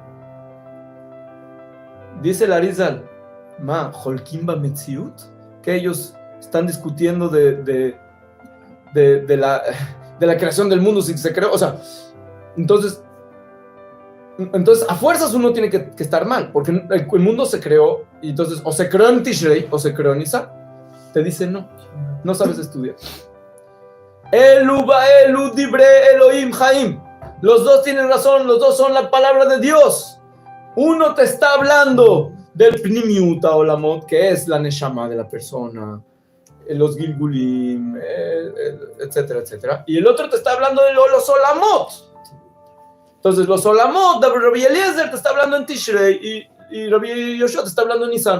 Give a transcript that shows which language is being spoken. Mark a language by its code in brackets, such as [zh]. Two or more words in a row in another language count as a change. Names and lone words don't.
[es] Dice el Arizal, [he] חולקים במציאות, [es] que ellos están discutiendo de la creación del mundo, si se creó, o sea, entonces a fuerzas uno tiene que estar mal, porque el mundo se creó, y entonces o se creó en Tishrei o se creó en Nisan. Te dice no sabes estudiar. [he] אלו ואלו דברי אלוהים חיים. [es] Los dos tienen razón, los dos son la palabra de Dios. Uno te está hablando del [he] פנימיות עולמות, [es] que es la Neshama de la persona, los Gilgulim, etcétera, etcétera. Y el otro te está hablando de los Olamot. Entonces, los Olamot, Rabbi Eliezer te está hablando en Tishrei y Rabbi Yoshua te está hablando en Nisan.